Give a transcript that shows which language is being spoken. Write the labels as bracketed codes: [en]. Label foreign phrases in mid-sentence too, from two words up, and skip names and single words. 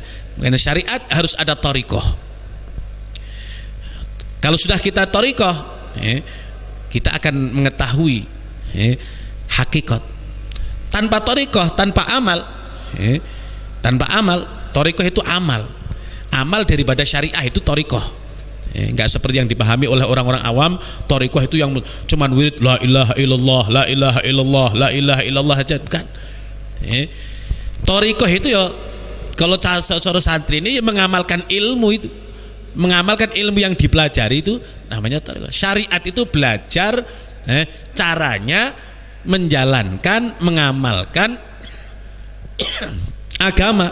[id] Karena syariat harus ada thariqah. Kalau sudah kita thariqah, kita akan mengetahui hakikat. Tanpa thariqah, tanpa amal, thariqah itu amal daripada syariah itu thariqah. Enggak seperti yang dipahami oleh orang-orang awam, thariqah itu yang cuman wirid [ar] لا إله إلا الله، لا إله إلا الله، لا إله إلا الله [id] aja, bukan. Thariqah itu ya kalau cara santri ini mengamalkan ilmu itu, mengamalkan ilmu yang dipelajari itu namanya thariqah. Syariat itu belajar caranya menjalankan, mengamalkan agama.